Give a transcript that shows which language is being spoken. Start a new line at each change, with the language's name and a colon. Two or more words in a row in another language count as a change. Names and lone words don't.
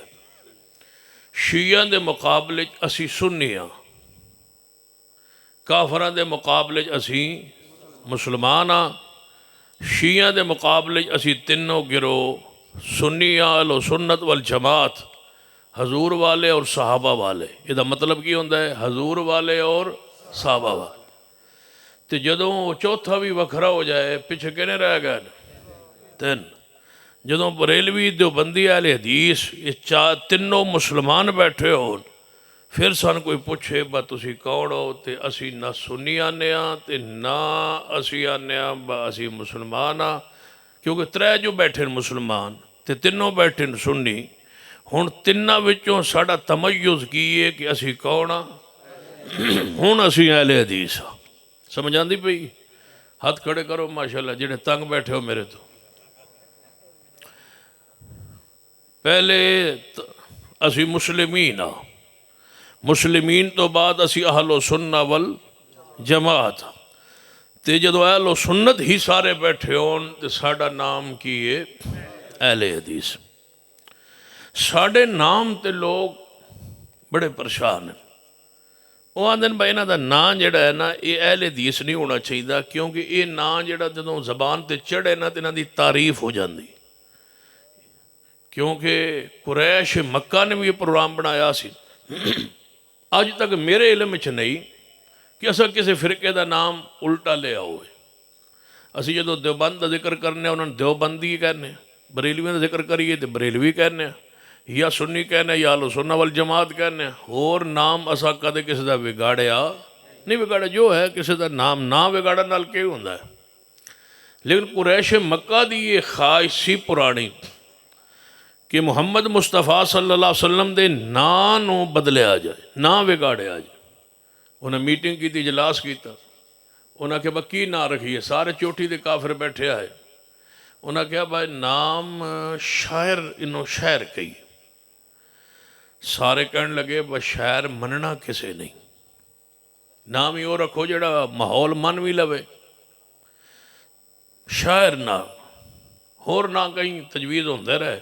Punjabi: شیعہ دے مقابلے اسی سنی ہاں، کافراں دے مقابلے اسی مسلمان ہاں، شیعہ دے مقابلے اسی تینوں گروہ سنی ہاں، اہل سنت والجماعت، حضور والے اور صحابہ والے۔ یہ دا مطلب کی ہوندہ ہے؟ حضور والے اور صحابہ والے۔ تے جدوں چوتھا بھی وکھرا ہو جائے پیچھے کہنے رہ گئے؟ تین۔ جدوں بریلوی دیوبندی اہل حدیث یہ تینوں مسلمان بیٹھے ہون، پھر سان کوئی پوچھے با تسی کون ہو تے اسی نہ سنی آنے ہاں تے نہ اسی آنے ہاں با اسی مسلمان ہاں، کیونکہ ترے جو بیٹھے مسلمان تے تینوں بیٹھے سنی، ہن تینوں وچوں ساڈا تمیز کی ہے کہ اسی کون ہاں؟ ہن اسی اہل حدیث ہاں۔ سمجھ آندی پئی؟ ہاتھ کھڑے کرو ماشاءاللہ جڑے تنگ بیٹھے ہو میرے تو۔ پہلے اسی مسلمین ہاں، مسلمین تو بعد اسی اہل سنت والجماعت، تے جدو اہل سنت ہی سارے بیٹھے ہون تے ساڈا نام کی ہے اہل حدیث۔ ساڈے نام تے لوگ بڑے پریشان ہیں، وہ آندن بھائی انہاں دا نام جڑا ہے نا یہ اہل حدیث نہیں ہونا چاہیے، کیونکہ یہ نام جڑا جدوں زبان تے چڑھے نا تے انہاں دی تعریف ہو جاندی، کیونکہ قریش مکہ نے بھی یہ پروگرام بنایا سی۔ اج تک میرے علم وچ نہیں کہ اسا کسی فرقے دا نام الٹا لے آؤ ہے۔ اسی جدو دیوبند دا ذکر کرنے انہوں نے دیوبندی کہنے، بریلوی دا ذکر کریے تو بریلوی کہنے، یا سنی کہنے یا اہل سنت والجماعت کہنے، اور نام اسا کدے کسی دا بگاڑیا نہیں، بگاڑیا جو ہے کسی دا نام نہ بگاڑا نال کی ہوندا ہے۔ لیکن قریش مکہ دی یہ خواہش سی پرانی کہ محمد مصطفیٰ
Arabic: صلی اللہ علیہ وسلم
Punjabi: دے نا نو بدلے آ جائے، نا بگاڑے آ جائے۔ انہیں میٹنگ کی تھی، اجلاس کیتا، انہیں کہا کی نا رکھیے، سارے چوٹی دے کافر بیٹھے آئے، انہیں کہا بھائی نام شاعر انہوں شاعر کہی، سارے کہنے لگے بس شاعر مننا کسے نہیں، نام ہی وہ رکھو جڑا ماحول من بھی لوے، شاعر نہ اور نہ کہیں تجویز ہوندے رہے۔